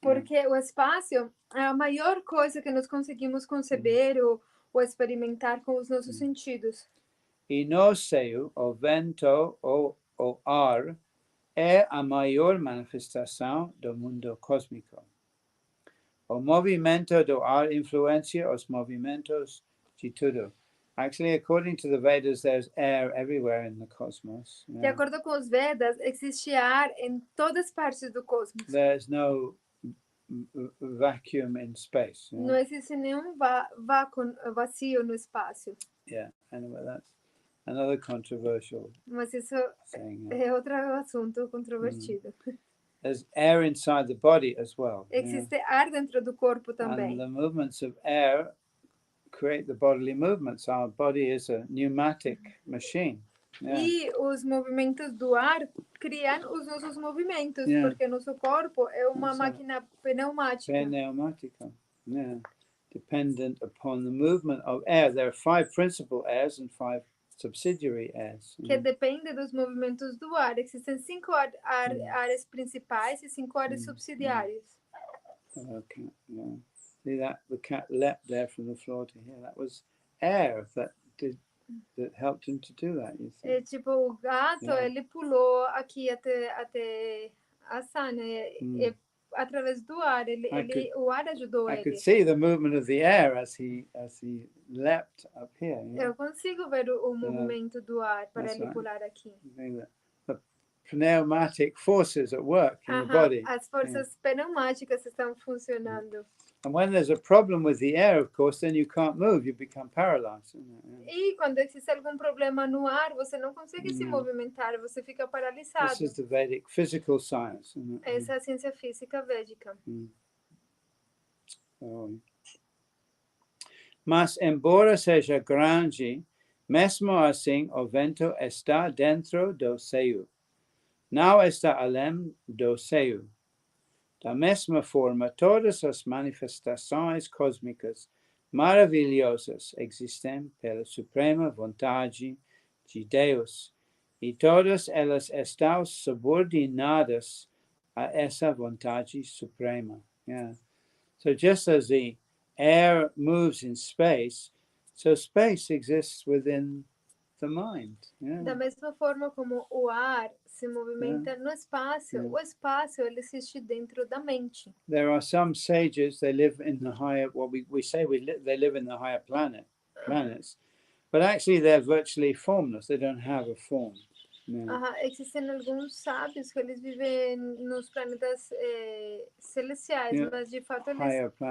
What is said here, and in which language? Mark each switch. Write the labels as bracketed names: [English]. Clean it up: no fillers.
[Portuguese] Porque o espaço é a maior coisa que nós conseguimos conceber ou experimentar com os nossos sentidos. E no seio, o vento ou o ar é a maior manifestação do mundo cósmico. O movimento do ar influencia os movimentos de tudo. [English] Actually, according to the Vedas, there's air everywhere in the cosmos. [Portuguese] De acordo com os Vedas, existe ar em todas as partes do cosmos. [English] There's no vacuum in space. [Portuguese] Não existe nenhum vazio no espaço. [English] Yeah, anyway, that's another controversial [Portuguese] Mas isso [English] thing. [Portuguese] é outro assunto controvertido. [English] There's air inside the body as well. [Portuguese] Existe ar dentro do corpo também. [English] And the movements of air create the bodily movements. Our body is a pneumatic machine. [Portuguese] E os movimentos do ar criam os nossos movimentos, porque nosso corpo é uma máquina pneumática. [English] Pneumática, dependent upon the movement of air. There are 5 principal airs and 5 subsidiary airs. [Portuguese] Que depende dos movimentos do ar. Existem 5 áreas principais e 5 áreas subsidiárias. [English] Okay, yeah. See that the cat leapt there from the floor to here. That was air that helped him to do that. You see? [Portuguese] É tipo o gato, ele pulou aqui até a sana, através do ar. O ar ajudou ele. [English] I could see the movement of the air as he leapt up here. [Portuguese] Eu consigo ver o movimento do ar para ele pular aqui. [English] The pneumatic forces at work in the body. [Portuguese] As forças pneumáticas estão funcionando. [English] And when there's a problem with the air, of course, then you can't move, you become paralyzed. [Portuguese] E quando existe algum problema no ar, você não consegue se movimentar, você fica paralisado. [English] This is the Vedic physical science. [Portuguese] Essa é a ciência física védica. Mas embora seja grande, mesmo assim o vento está dentro do seio. Não está além do seio. Da mesma forma, todas as manifestações cósmicas maravilhosas existem pela suprema vontade de Deus, e todas elas estão subordinadas a essa vontade suprema. [English] So just as the air moves in space, so space exists within the mind. [Portuguese] Da mesma forma como o ar se movimenta no espaço, o espaço ele existe dentro da mente. [English] There are some sages, they live in the higher, what we say they live in the higher planets, but actually they're virtually formless. They don't have a form. [Portuguese] Existem alguns sábios que eles vivem nos planetas celestiais, mas de fato eles